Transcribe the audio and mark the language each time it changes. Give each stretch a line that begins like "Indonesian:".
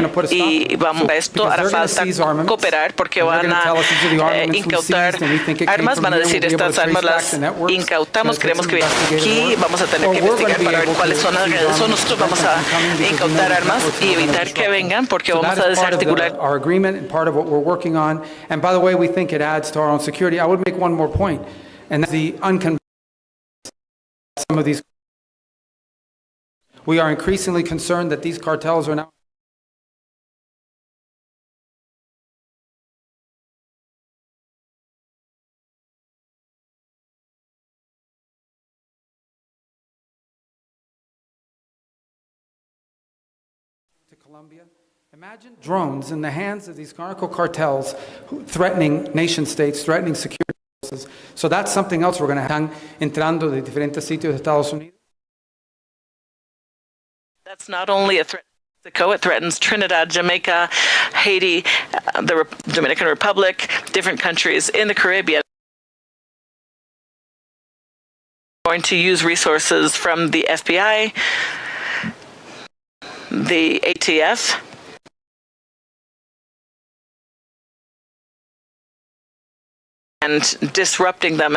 Spanish: Y vamos a esto, hará falta cooperar porque van a incautar armas. Van a decir, estas armas las incautamos, creemos que aquí vamos a tener que investigar para ver cuáles son las redes. Nosotros vamos a incautar armas y evitar que vengan porque vamos a desarticular.
English: Our agreement and part of what we're working on. And by the way, we think it adds to our own security. I would make one more point, and that's the unconventional. Some of these, we are increasingly concerned that these cartels are now to Colombia. Imagine drones in the hands of these narco cartels threatening nation states, threatening security forces. So that's something else we're going to have.
Spanish: Están entrando de diferentes sitios de Estados Unidos.
English: That's not only a threat to Mexico, it threatens Trinidad, Jamaica, Haiti, the Dominican Republic, different countries in the Caribbean. Going to use resources from the FBI, the ATF, and disrupting them.